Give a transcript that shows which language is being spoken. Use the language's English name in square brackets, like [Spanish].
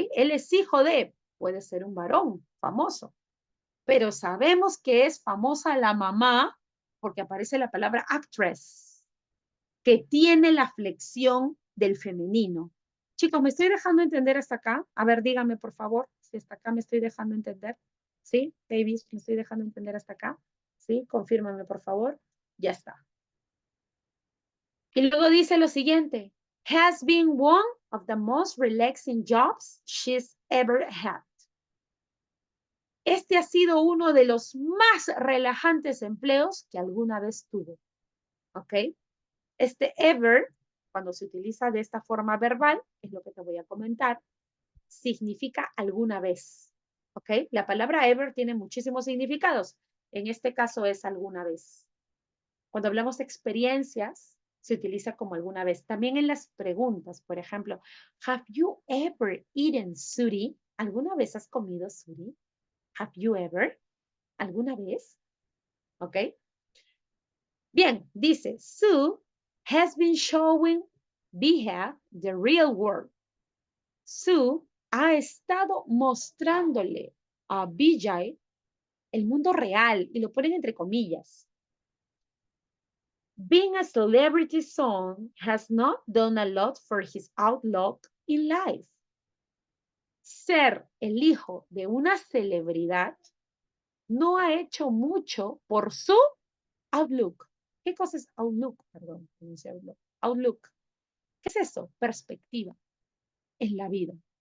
[Spanish] Él es hijo de, puede ser un varón famoso, pero sabemos que es famosa la mamá porque aparece la palabra actress, que tiene la flexión del femenino. Chicos, ¿me estoy dejando entender hasta acá? A ver, díganme, por favor, si hasta acá me estoy dejando entender. ¿Sí? Babies, ¿me estoy dejando entender hasta acá? ¿Sí? Confírmame, por favor. Ya está. Y luego dice lo siguiente. [English] Has been one of the most relaxing jobs she's ever had. [Spanish] Este ha sido uno de los más relajantes empleos que alguna vez tuvo. ¿Ok? Este ever, cuando se utiliza de esta forma verbal, es lo que te voy a comentar, significa alguna vez. ¿Ok? La palabra ever tiene muchísimos significados. En este caso es alguna vez. Cuando hablamos de experiencias, se utiliza como alguna vez. También en las preguntas, por ejemplo, [English] have you ever eaten suri? [Spanish] ¿Alguna vez has comido suri? [English] Have you ever? [Spanish] ¿Alguna vez? ¿Ok? Bien, dice, [English] Sue has been showing Bihab the real world. [Spanish] Sue ha estado mostrándole a Vijay el mundo real, y lo ponen entre comillas. [English] Being a celebrity son has not done a lot for his outlook in life. [Spanish] Ser el hijo de una celebridad no ha hecho mucho por su outlook. ¿Qué cosa es outlook? Perdón, no dice outlook. Outlook. ¿Qué es eso? Perspectiva en la vida.